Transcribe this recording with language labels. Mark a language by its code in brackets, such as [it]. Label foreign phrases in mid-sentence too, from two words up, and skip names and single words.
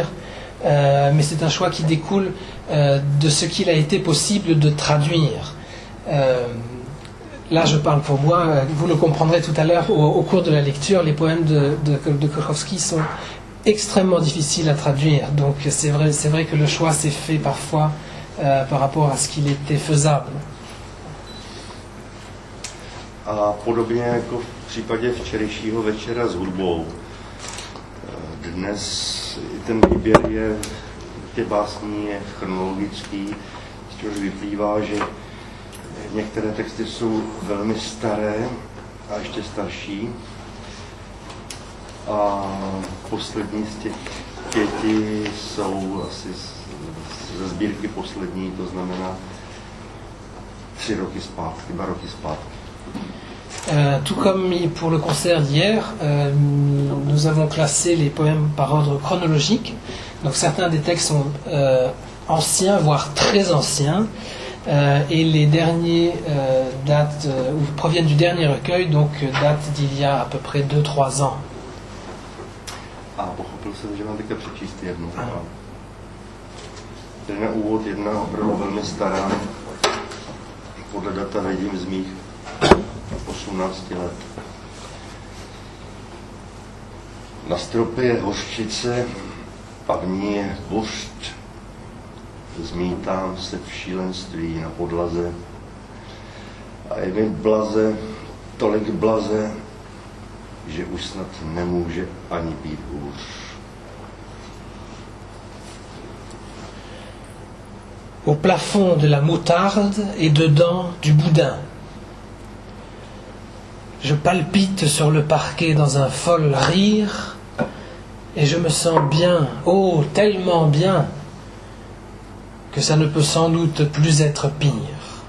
[fr] Mais c'est un choix qui découle de ce qu'il a été possible de traduire. Là, je parle pour moi. Vous le comprendrez tout à l'heure au cours de la lecture. Les poèmes de Krokowski sont extrêmement difficiles à traduire. Donc c'est vrai que le choix s'est fait parfois par rapport à ce qu'il était faisable. [cs] A podobně jako v případě včerejšího večera s hudbou, dnes ten výběr je těch básní je chronologický, z čehož vyplývá, že některé texty jsou velmi staré a ještě starší. A poslední z těch 5 jsou asi ze sbírky poslední, to znamená 2 roky zpátky. [fr] Tout comme pour le concert d'hier, nous avons classé les poèmes par ordre chronologique. Donc certains des textes sont anciens, voire très anciens, et les derniers proviennent du dernier recueil, donc datent d'il y a à peu près 2-3 ans. [cs] A pochopil jsem, že mám teďka přečíst jednu. Tady na úvod jedna opravdu velmi stará. Podle data vidím z mých 18 let. Na stropě je hořčice a v ní je bořt. Zmítám se v šílenství na podlaze a je mi blaze, tolik blaze, že už snad nemůže ani být hůř. [fr] Au plafond de la moutarde et dedans du boudin. Je palpite sur le parquet dans un fol rire et je me sens bien, oh tellement bien, que ça ne peut sans doute plus être pire.